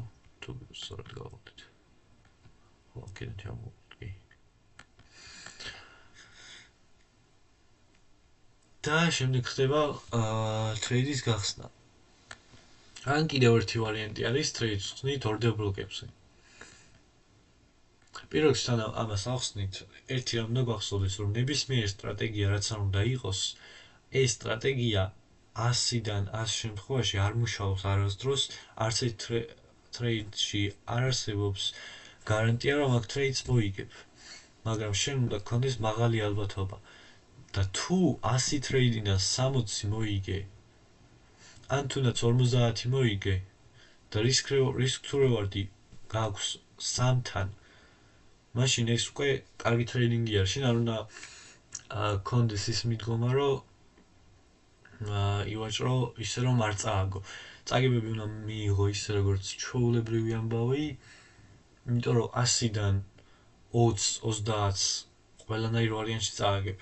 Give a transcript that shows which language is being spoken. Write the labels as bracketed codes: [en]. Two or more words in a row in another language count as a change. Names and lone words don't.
[ka] თუ სწორად გავავლით. ხო, აქედან ჩამოვიდით. და შემდეგ ხდება ტრეიდის გახსნა. ან კიდევ ერთი ვარიანტი არის ტრეიდს ხსნით [en] order block- [ka] ებზე. პირველ რიგში თან ამას ახსნით, ერთი რამ უნდა გახსოვდეს, რომ ნებისმიერი სტრატეგია რაც არ უნდა იყოს, ეს სტრატეგია 100-დან 100 შემთხვევაში არ მუშაობს არასდროს, არც ერთ ტრეიდში არ არსებობს გარანტია, რომ აქ ტრეიდს მოიგებ. მაგრამ შენ უნდა გქონდეს მაღალი ალბათობა. და თუ 100 ტრეიდიდან 60 მოიგე, ან თუნდაც 50 მოიგე და [en] risk to reward- [ka] ი გაქვს 3-თან, მაშინ ეს უკვე კარგი ტრეიდინგი არის. შენ არ უნდა გქონდეს ის მიდგომა, რომ ივაჭრო ისე რომ არ წააგო. წაგებები უნდა მიიღო ისე როგორც ჩვეულებრივი ამბავი, იმიტომ რომ 100-დან 20-30 ყველანაირ ვარიანტში წააგებ.